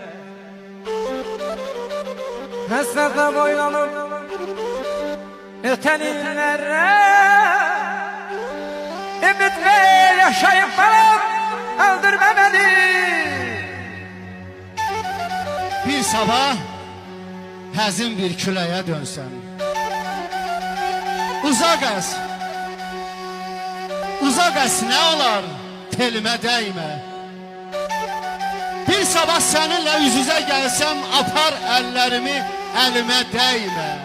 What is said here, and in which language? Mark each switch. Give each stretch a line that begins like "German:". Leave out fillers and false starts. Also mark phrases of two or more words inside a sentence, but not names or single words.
Turkish: Hasrata boylanıp öten illere. Ümit ver yaşayıp kalıp öldürme beni.
Azerbaijani: Bir sabah həzin bir küləyə dönsən, uzaq əs nə olar telimə dəymə. Bir sabah səninlə üz-üzə gəlsəm, apar əllərimi əlimə dəymə.